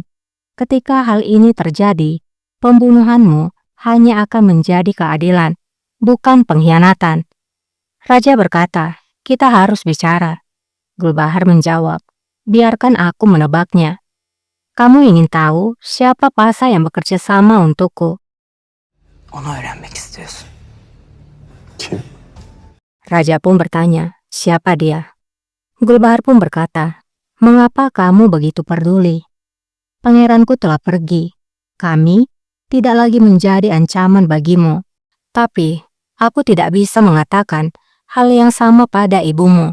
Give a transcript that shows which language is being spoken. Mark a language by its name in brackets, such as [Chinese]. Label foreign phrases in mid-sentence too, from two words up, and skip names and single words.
[Indonesian] Ketika hal ini terjadi, pembunuhanmu hanya akan menjadi keadilan, bukan pengkhianatan. Raja berkata, kita harus bicara. Gulbahar menjawab, biarkan aku menebaknya. Kamu ingin tahu siapa Pasa yang bekerja sama untukku? [Turkish] Onu öğrenmek istiyorsun. Kim? [Indonesian] Raja pun bertanya, siapa dia? Gulbahar pun berkata, mengapa kamu begitu peduli? Pangeranku telah pergi. Kami tidak lagi menjadi ancaman bagimu. Tapi, aku tidak bisa mengatakan hal yang sama pada ibumu.